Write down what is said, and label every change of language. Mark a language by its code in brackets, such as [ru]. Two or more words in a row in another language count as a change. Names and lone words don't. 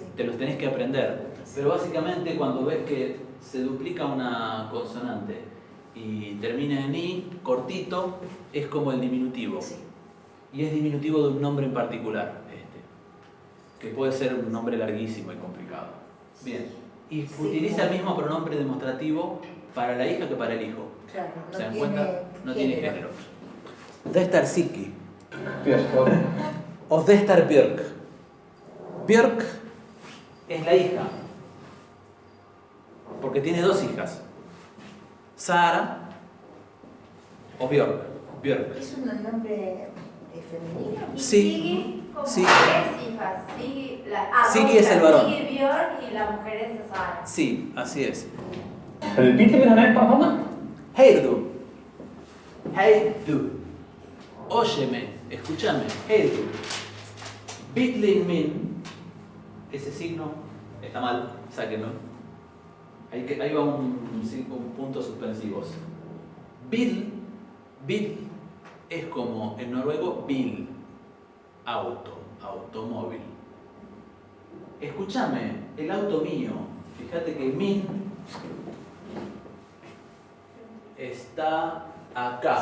[es] te los tenés que aprender. Pero básicamente cuando ves que se duplica una consonante y termina en I, cortito, es como el diminutivo. Sí. Y es diminutivo de un nombre en particular, que puede ser un nombre larguísimo y complicado. Bien. Y Sí, utiliza el como- mismo pronombre demostrativo para la hija que para el hijo. Claro, ¿Se dan cuenta? No tiene género. Siggi. Björk. O Björk. Björk es la hija, porque tiene dos hijas, Sara o Björk. ¿Es un nombre femenino? Y Sí. Siggy como Sí. tres hijas. Siggy es el varón. Siggy Björk y la mujer es Sara. Sí, así es. [is] Bíllinn minn, hann bara þarna? [es] Heyrðu. Óyeme, escúchame. Heyrðu. [is] Bíllinn minn. [es] Ese signo está mal, sáquenlo. Ahí va un punto suspensivos. Bil es como en noruego bil, automóvil. Escúchame, el auto mío, fíjate que min está acá.